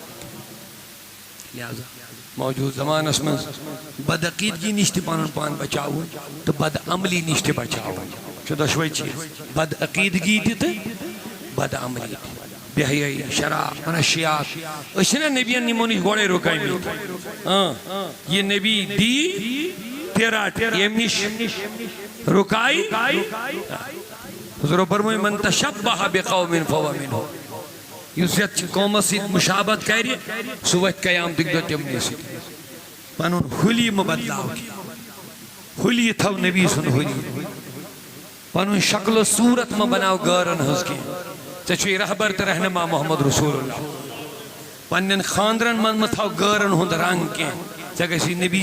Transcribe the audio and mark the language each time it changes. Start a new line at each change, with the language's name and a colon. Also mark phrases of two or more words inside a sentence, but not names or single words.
Kashmiri: لہذا موجوٗد زمانس منٛز بدعقیدگی نِش تہِ پنُن پان بچاوُن تہٕ بد عملی نِش تہِ بچاوُن چھُ دۄشوے چیٖز بدعقیدگی تہِ تہٕ بد عملی تہِ بے حیٲیی شراب منشیات أسۍ چھِنا نبیَن یِمو نِش گۄڈَے رُکٲمٕتۍ یہِ نبی دی تہِ رٹ ییٚمہِ نِش رُکایہِ حضورو فرموو
Arabic: من تشبہ بقوم فہو منہم
Kashmiri: یُس یتھ قومس سۭتۍ مشابت کرِ سُہ وتھِ قیامتٕکۍ دۄہ تِمنٕے سۭتۍ پنُن حُلی مہٕ بدلاو کینٛہہ حُلی تھاو نبی سُنٛد حُلی پنُن شکل و صوٗرت مہٕ بناو غٲرن ہٕنٛز کینٛہہ ژےٚ چھُے رہبر تہٕ رہنما محمد رسول اللہ پننٮ۪ن خاندرن منٛز مہٕ تھاو غٲرن ہُنٛد رنگ کینٛہہ ژےٚ گژھی نبی